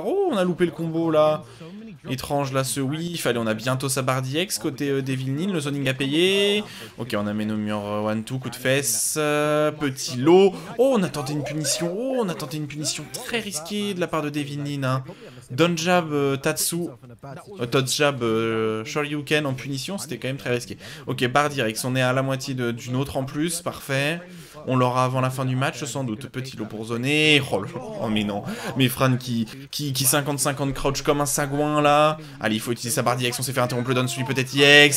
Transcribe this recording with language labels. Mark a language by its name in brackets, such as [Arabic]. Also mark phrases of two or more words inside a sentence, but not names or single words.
[French] Oh, on a loupé le combo là. Étrange là ce whiff. Allez, on a bientôt sa barre d'IX côté Devil Nin. Le zoning a payé. Ok, on amène au mur 1-2, coup de fesse. Petit lot. Oh, on a tenté une punition. Oh, on a tenté une punition très risquée de la part de Devil Nin. Hein. [English] Down jab Tatsu. Touch jab Shoryuken [French] en punition. C'était quand même très risqué. Ok, barre d'IX. On est à la moitié d'une autre en plus. Parfait. On l'aura avant la fin du match, sans doute. Petit lot pour zoner. Oh mais non. Mais Fran qui 50-50 crouch comme un sagouin, là. Allez, il faut utiliser sa barre d'IX. On s'est fait interrompre le down celui peut-être IX.